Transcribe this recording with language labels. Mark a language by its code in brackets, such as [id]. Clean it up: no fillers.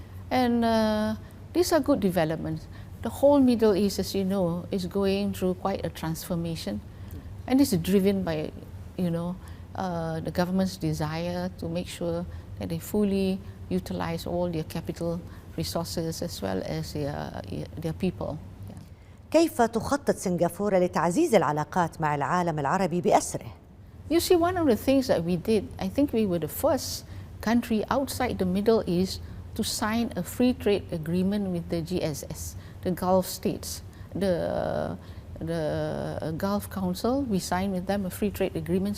[en] And these are good developments. The whole Middle East, as you know, is going through quite a transformation. And this is driven by, the government's desire to make sure that they fully utilize all their capital resources as well as their people. [ar] كيف تخطط سنغافورة لتعزيز العلاقات مع العالم العربي بأسره؟ [en] You see, one of the things that we did, I think we were the first country outside the Middle East to sign a free trade agreement with the GSS, the Gulf states. The Gulf Council, we signed with them a free trade agreement.